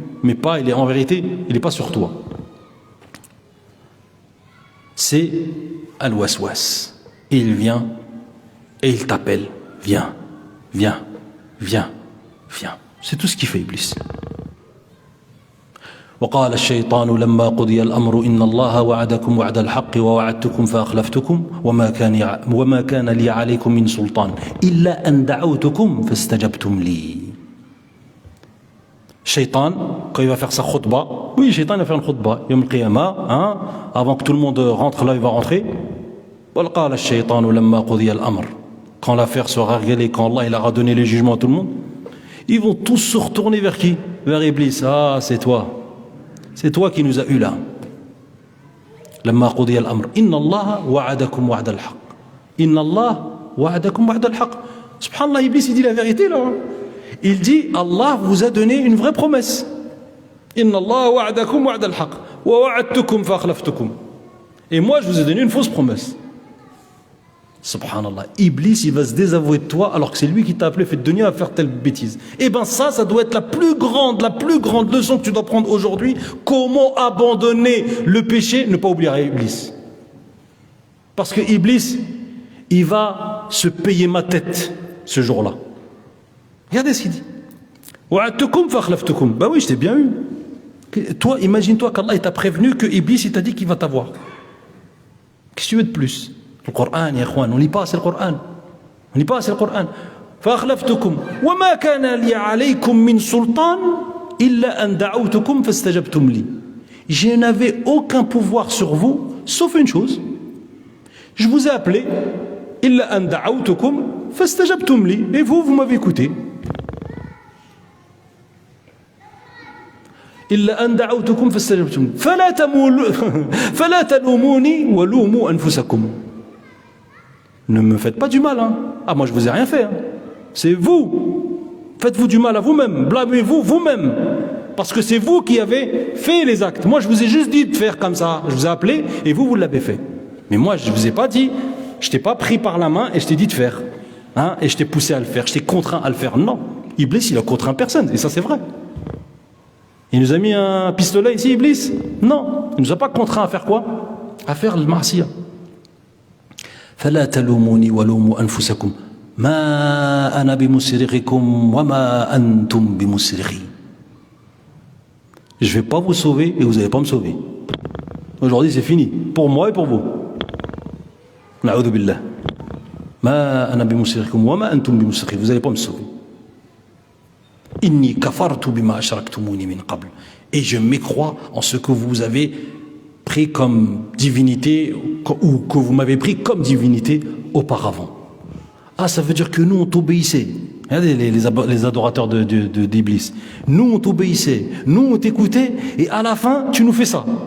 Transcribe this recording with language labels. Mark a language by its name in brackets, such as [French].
[French] Mais pas, il est en vérité, il n'est pas sur toi. C'est Al-Waswas. Et il vient et il t'appelle. Viens, viens, viens, viens. C'est tout ce qu'il fait, Iblis. [Arabic] وقال الشيطان لما قضي الأمر إن الله وعدكم وعد الحق ووعدتكم فأخلفتكم وما كان لي عليكم من سلطان إلا أن دعوتكم فاستجبتم لي. [French] Shaitan, quand il va faire sa khutba, oui, Shaitan va faire une khutba, Yom al-Qiyamah, hein, avant que tout le monde rentre là, il va rentrer. [Arabic] وقال الشيطان لما قضي الأمر. [French] Quand l'affaire sera réglée, quand Allah il aura donné le jugement à tout le monde, ils vont tous se retourner vers qui? Vers Iblis. Ah, c'est toi. C'est toi qui nous as eu là. [Arabic] لما قضي الأمر إن الله وعدكم وعد الحق. إن الله وعدكم وعد الحق. [French] Subhanallah, Iblis il dit la vérité là. Il dit Allah vous a donné une vraie promesse. [Arabic] إن الله وعدكم وعد الحق ووعدتكم فأخلفتكم. [French] Et moi je vous ai donné une fausse promesse. Subhanallah, Iblis il va se désavouer de toi alors que c'est lui qui t'a appelé fait de dunya à faire telle bêtise. Et ben ça doit être la plus grande leçon que tu dois prendre aujourd'hui. Comment abandonner le péché, ne pas oublier Iblis. Parce que Iblis il va se payer ma tête ce jour-là. Regardez ce qu'il dit. Bah oui, je t'ai bien eu. Toi, imagine-toi qu'Allah t'a prévenu que Iblis il t'a dit qu'il va t'avoir. Qu'est-ce que tu veux de plus? Le Coran, ya ikhwan, on lit pas assez le Coran. On lit pas assez le Coran. [Arabic] فأخلفتكم وما كان لي عليكم من سلطان إلا أن دعوتكم فاستجبتم لي. [French] Je n'avais aucun pouvoir sur vous, sauf une chose. Je vous ai appelé [Arabic] إلا أن دعوتكم فاستجبتم لي. [French] Et vous m'avez écouté. [Arabic] إلا أن دعوتكم فاستجبتم لي. فلا تلوموني ولوموا أنفسكم. [French] Ne me faites pas du mal, hein. Ah, moi je vous ai rien fait, hein. C'est vous. Faites-vous du mal à vous-même. Blâmez-vous vous-même. Parce que c'est vous qui avez fait les actes. Moi je vous ai juste dit de faire comme ça. Je vous ai appelé et vous l'avez fait. Mais moi je ne vous ai pas dit, je t'ai pas pris par la main et je t'ai dit de faire. Hein, et je t'ai poussé à le faire, je t'ai contraint à le faire. Non. Iblis il a contraint personne. Et ça c'est vrai. Il nous a mis un pistolet ici, Iblis? Non. Il ne nous a pas contraint à faire quoi? À faire le ma'siyah. [Arabic] فلا تلوموني ولوموا أنفسكم ما أنا بمصرخكم وما أنتم بمصرخي. [French] Je ne vais pas vous sauver et vous n'allez pas me sauver. Aujourd'hui c'est fini, pour moi et pour vous. [Arabic] نعوذ بالله. ما أنا بمصرخكم وما أنتم بمصرخي. [French] Vous n'allez pas me sauver. [Arabic] إني كفرت بما أشركتموني من قبل. [French] Et je m'écrois en ce que vous avez pris comme divinité ou que vous m'avez pris comme divinité auparavant. Ah, ça veut dire que nous on t'obéissait. Regardez les adorateurs d'Iblis. Nous on t'obéissait, nous on t'écoutait et à la fin tu nous fais ça.